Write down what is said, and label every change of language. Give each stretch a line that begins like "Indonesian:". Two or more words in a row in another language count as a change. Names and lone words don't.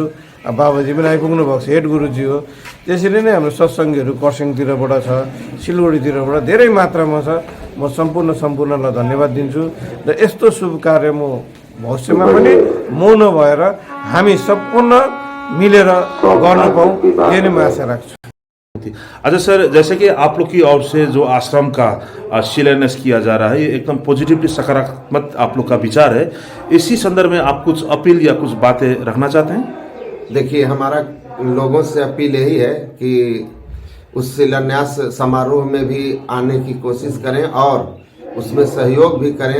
Nepali: अब बाबाजी पनि आइपुग्नु भएको छ, हेड गुरुजी हो। त्यसरी नै हाम्रो सत्सङ्गीहरू खरसाङतिरबाट छ, सिलगढीतिरबाट धेरै मात्रामा छ। म सम्पूर्णलाई धन्यवाद दिन्छु र यस्तो शुभ कार्य म भविष्यमा पनि मौन भएर हामी सम्पूर्ण मिलेर गर्न पाऊँ, यही नै म आशा राख्छु।
Hindi: अच्छा सर, जैसे कि आप लोग की ओर से जो आश्रम का शिलान्यास किया जा रहा है, ये एकदम पॉजिटिवली सकारात्मक आप लोग का विचार है। इसी संदर्भ में आप कुछ अपील या कुछ बातें रखना चाहते हैं? देखिए, हमारा लोगों से अपील यही है कि उस शिलान्यास समारोह में भी आने की कोशिश करें और उसमें सहयोग भी करें।